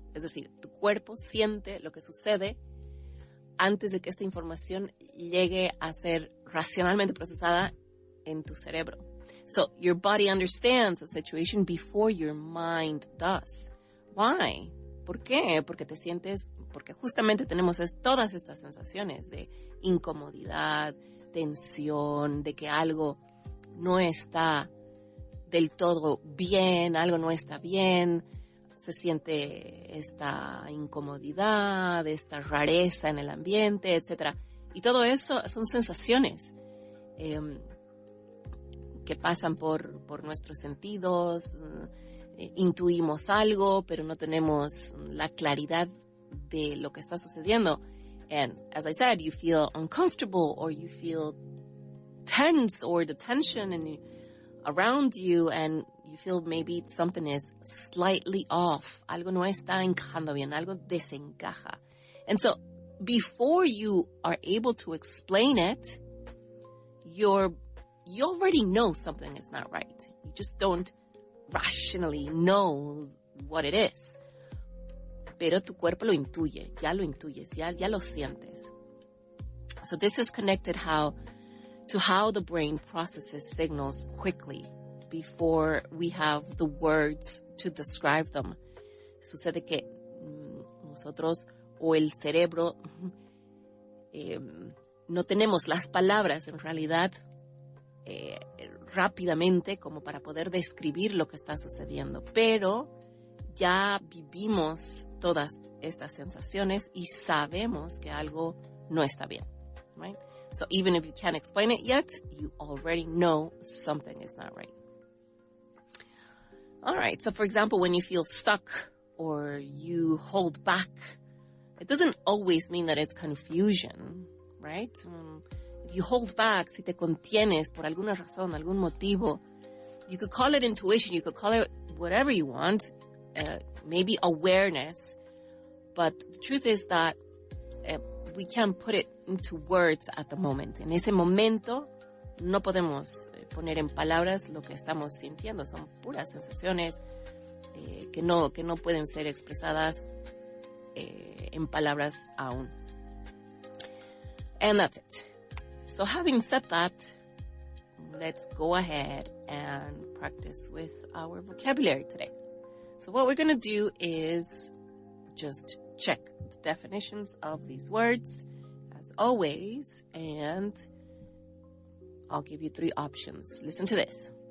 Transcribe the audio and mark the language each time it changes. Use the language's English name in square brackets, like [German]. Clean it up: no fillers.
[Spanish] Es decir, tu cuerpo siente lo que sucede antes de que esta información llegue a ser racionalmente procesada en tu cerebro. [English] So, your body understands a situation before your mind does. Why? [Spanish] ¿Por qué? Porque justamente tenemos todas estas sensaciones de incomodidad, tensión, de que algo no está del todo bien, algo no está bien, se siente esta incomodidad, esta rareza en el ambiente, etc. Y todo eso son sensaciones que pasan por nuestros sentidos, intuimos algo, pero no tenemos la claridad de lo que está sucediendo. [English] And as I said, you feel uncomfortable or you feel tense or the tension around you, and you feel maybe something is slightly off. [Spanish] Algo no está encajando bien, algo desencaja. [English] And so before you are able to explain it, you already know something is not right. You just don't rationally know what it is. [Spanish] Pero tu cuerpo lo intuye, ya lo intuyes, ya lo sientes. [English] So this is connected to how the brain processes signals quickly before we have the words to describe them. [Spanish] Sucede que nosotros o el cerebro no tenemos las palabras en realidad rápidamente como para poder describir lo que está sucediendo, pero ya vivimos todas estas sensaciones y sabemos que algo no está bien, [English] right? So even if you can't explain it yet, you already know something is not right. All right, so for example, when you feel stuck or you hold back, it doesn't always mean that it's confusion, right? If you hold back, [Spanish] si te contienes por alguna razón, algún motivo, [English] you could call it intuition, you could call it whatever you want, maybe awareness, but the truth is that we can't put it into words at the moment. [Spanish] En ese momento no podemos poner en palabras lo que estamos sintiendo. Son puras sensaciones que no pueden ser expresadas en palabras aún. [English] And that's it. So having said that, let's go ahead and practice with our vocabulary today. So what we're going to do is just check the definitions of these words, as always, and I'll give you 3 options. Listen to this.